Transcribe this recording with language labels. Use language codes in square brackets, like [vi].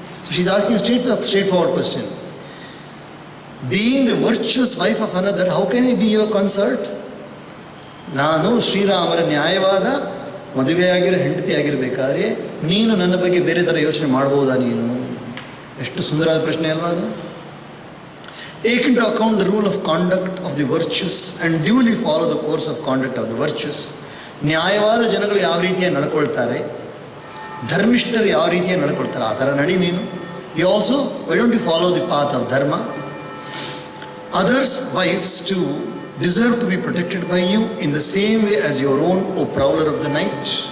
[en] So she is asking straight forward question. Being the virtuous wife of another, how can I be your consort? [kn] ನಾನು ಶ್ರೀರಾಮರ ನ್ಯಾಯವಾದ ಮದುವೆಯಾಗಿರೋ ಹೆಂಡತಿ ಆಗಿರಬೇಕಾದ್ರೆ ನೀನು ನನ್ನ ಬಗ್ಗೆ ಬೇರೆ ಥರ ಯೋಚನೆ ಮಾಡ್ಬೋದಾ ನೀನು? ಎಷ್ಟು ಸುಂದರವಾದ ಪ್ರಶ್ನೆ ಅಲ್ವಾ ಅದು? [en] Take into account the rule of conduct of the virtuous and duly follow the course of conduct of the virtuous. [kn] ನ್ಯಾಯವಾದ ಜನಗಳು ಯಾವ ರೀತಿಯಾಗಿ ನಡ್ಕೊಳ್ತಾರೆ, ಧರ್ಮಿಷ್ಠರು ಯಾವ ರೀತಿಯಾಗಿ ನಡ್ಕೊಳ್ತಾರೆ, ಆ ಥರ ನಡಿ ನೀನು. [en] You also why don't you follow the path of dharma? Others wives to deserve to be protected by you in the same way as your own, O prowler of the night.